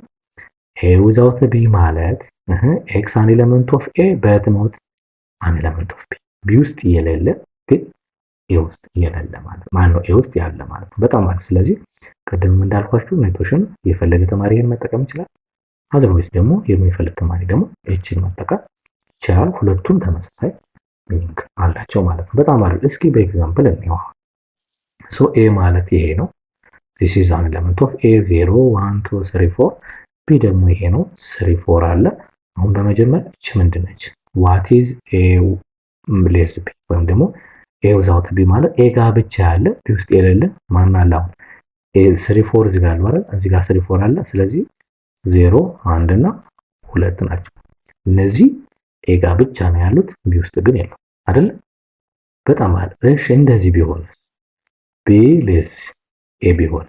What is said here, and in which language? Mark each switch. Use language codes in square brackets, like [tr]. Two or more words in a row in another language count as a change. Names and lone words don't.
[en] A without B [am] ማለት [en] x an element of A but not an element of B። [am] ቢ ውስጥ የሌለ ግን ኤ ውስጥ የሌለ ማለት ነው። ኤ ውስጥ ያለ ማለት ነው። በጣም አሪፍ። ስለዚህ ቅድም እንዳልኳችሁ ኔቶሽን የፈለገ ተማሪ ይሄን መጠቀም ይችላል። አዘርዋይስ ደግሞ የሚፈልግ ተማሪ ደግሞ ኤችን መጠቀም ይችላል። ሁለቱም ተመሳሳይ ሚኒንግ አላቸው ማለት ነው። በጣም አሪፍ። እስኪ በኤግዛምፕል እንየው። ኤ ማለት ይሄ ነው። [en] this is an element of a [am] 0 1 2 3 4 ቢ ደግሞ ይሄ ነው 3 4 አለ። አሁን በመጀመሪያ እቺ ምንድነች? [en] what is a less b [am] ወይም ደግሞ [en] a without b [am] ማለት a ጋር ብቻ ያለ b ውስጥ የሌለ ማን አለ? አሁን a 3 4 እዚህ ጋር አለ፣ እዚህ ጋር 3 4 አለ። ስለዚህ 0 1 እና 2 ናቸው። እነዚህ a ጋር ብቻ ነው ያሉት፣ b ውስጥ ግን የለም አይደል? በጣም አለ። እሺ እንደዚህ ቢሆንስ? [en] B less A [am] ቢሆንስ?